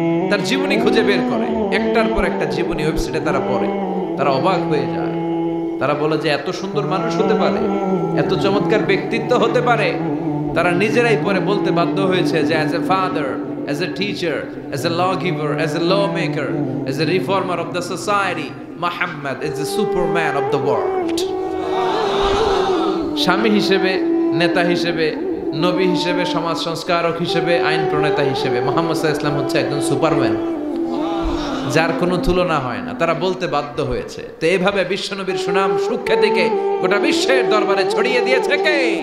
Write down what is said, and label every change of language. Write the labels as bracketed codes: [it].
[bn] তার জীবনী খুঁজে বের করে, একটার পর একটা জীবনী ওয়েবসাইটে তারা পড়ে, তারা অবাক হয়ে যায়। তারা বলে যে এত সুন্দর মানুষ হতে পারে, এত চমৎকার ব্যক্তিত্ব হতে পারে। তারা নিজেরাই পরে বলতে বাধ্য হয়েছে যে [en] as a father, as a teacher, as a lawgiver, as a lawmaker, as a reformer of the society, Muhammad is the superman of the world. [bn] স্বামী হিসেবে, নেতা হিসেবে, নবী হিসেবে, সমাজ সংস্কারক হিসেবে, আইন প্রণেতা হিসেবে মুহাম্মদ সাল্লাল্লাহু আলাইহি ওয়াসাল্লাম হচ্ছে একজন সুপারম্যান, যার কোনো তুলনা হয় না। তারা বলতে বাধ্য হয়েছে। তো এইভাবে বিশ্বনবীর সুনাম সুখ্যাতিকে গোটা বিশ্বের দরবারে ছড়িয়ে দিয়েছে কে?